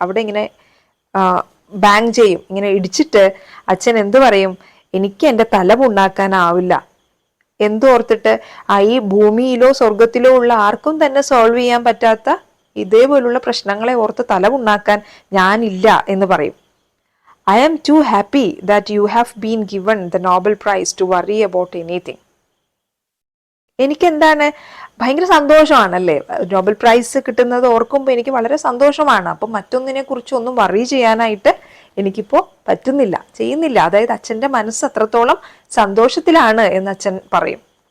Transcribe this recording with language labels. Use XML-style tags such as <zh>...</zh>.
<ml>അവിടെ ഇങ്ങനെ ബാങ് ചെയ്യും, ഇങ്ങനെ ഇടിച്ചിട്ട് അച്ഛൻ എന്തു പറയും? എനിക്ക് എൻ്റെ തല പുണ്ണാക്കാനാവില്ല. എന്തോർത്തിട്ട്? ഈ ഭൂമിയിലോ സ്വർഗത്തിലോ ഉള്ള ആർക്കും തന്നെ സോൾവ് ചെയ്യാൻ പറ്റാത്ത ഇതേപോലുള്ള പ്രശ്നങ്ങളെ ഓർത്ത് തല പുണ്ണാക്കാൻ ഞാനില്ല എന്ന് പറയും.</ml> <en>I am too happy that you have been given the Nobel Prize to worry about anything.</en> <ml>എനിക്കെന്താണ്, ഭയങ്കര സന്തോഷമാണല്ലേ നോബൽ പ്രൈസ് കിട്ടുന്നത് ഓർക്കുമ്പോൾ എനിക്ക് വളരെ സന്തോഷമാണ്. അപ്പം മറ്റൊന്നിനെ കുറിച്ച് ഒന്നും വറി ചെയ്യാനായിട്ട് എനിക്കിപ്പോൾ പറ്റുന്നില്ല, ചെയ്യുന്നില്ല. അതായത് അച്ഛൻ്റെ മനസ്സ് അത്രത്തോളം സന്തോഷത്തിലാണ് എന്ന് അച്ഛൻ പറയും.</ml>